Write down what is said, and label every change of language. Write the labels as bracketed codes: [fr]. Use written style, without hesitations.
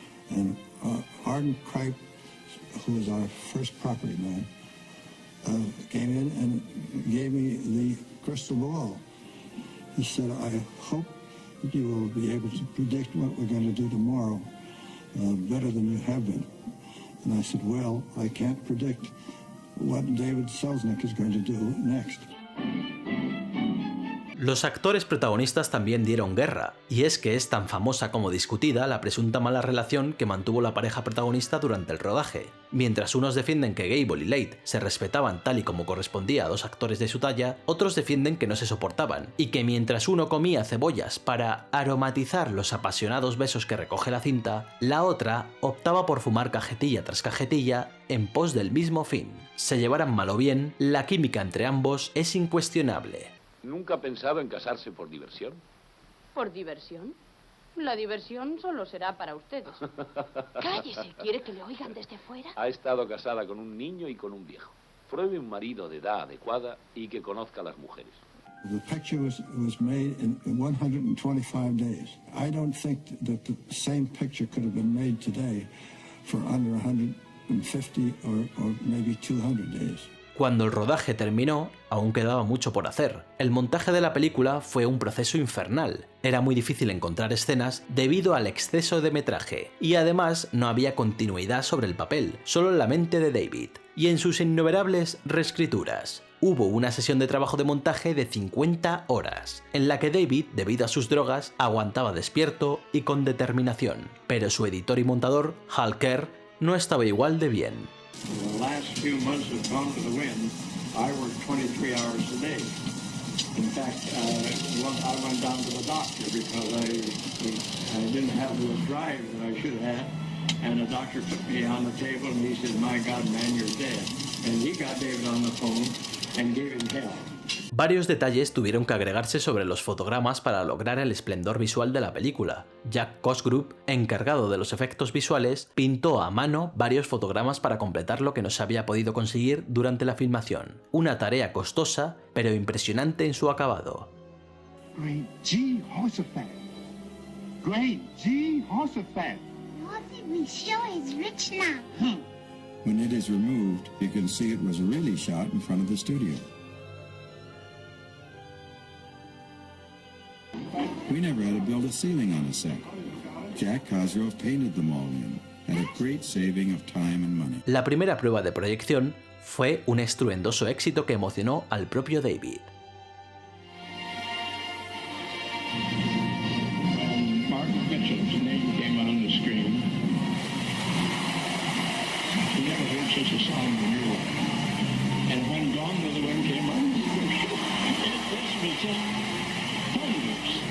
[en] And Arden Kripe, who was our first property man, came in and gave me the crystal ball. He said, I hope that you will be able to predict what we're going to do tomorrow better than you have been. And I said, well, I can't predict what David Selznick is going to do next. [es] Los actores protagonistas también dieron guerra, y es que es tan famosa como discutida la presunta mala relación que mantuvo la pareja protagonista durante el rodaje. Mientras unos defienden que Gable y Leigh se respetaban tal y como correspondía a 2 actores de su talla, otros defienden que no se soportaban, y que mientras uno comía cebollas para aromatizar los apasionados besos que recoge la cinta, la otra optaba por fumar cajetilla tras cajetilla en pos del mismo fin. Se llevaran mal o bien, la química entre ambos es incuestionable. ¿Nunca ha pensado en casarse por diversión? ¿Por diversión? La diversión solo será para ustedes. Cállese, ¿quiere que le oigan desde fuera? Ha estado casada con un niño y con un viejo. Pruebe un marido de edad adecuada y que conozca a las mujeres. [en] The picture was made in 125 days. I don't think that the same picture could have been made today for under 150 or maybe 200 days. [es] Cuando el rodaje terminó, aún quedaba mucho por hacer. El montaje de la película fue un proceso infernal. Era muy difícil encontrar escenas debido al exceso de metraje, y además no había continuidad sobre el papel, solo en la mente de David, y en sus innumerables reescrituras. Hubo una sesión de trabajo de montaje de 50 horas, en la que David, debido a sus drogas, aguantaba despierto y con determinación. Pero su editor y montador, Hal Kerr, no estaba igual de bien. [en] The last few months of Gone with the Wind, I worked 23 hours a day. In fact, I went down to the doctor because I didn't have the drive that I should have. And the doctor put me on the table and he said, "My God, man, you're dead." And he got David on the phone and gave him hell. [es] Varios detalles tuvieron que agregarse sobre los fotogramas para lograr el esplendor visual de la película. Jack Cosgrove, encargado de los efectos visuales, pintó a mano varios fotogramas para completar lo que no se había podido conseguir durante la filmación. Una tarea costosa, pero impresionante en su acabado. [en] Great Jehoshaphat! Great Jehoshaphat! We sure is rich now. When it is removed, you can see it was really shot in front of the studio. We never had to build a ceiling on a set. Jack Cosgrove painted them all in, at a great saving of time and money. [es] La primera prueba de proyección fue un estruendoso éxito que emocionó al propio David. [en] Mark Mitchell's name came on the screen. You never heard such a song in your life. And when Gone with the Wind came on, this was just thunders.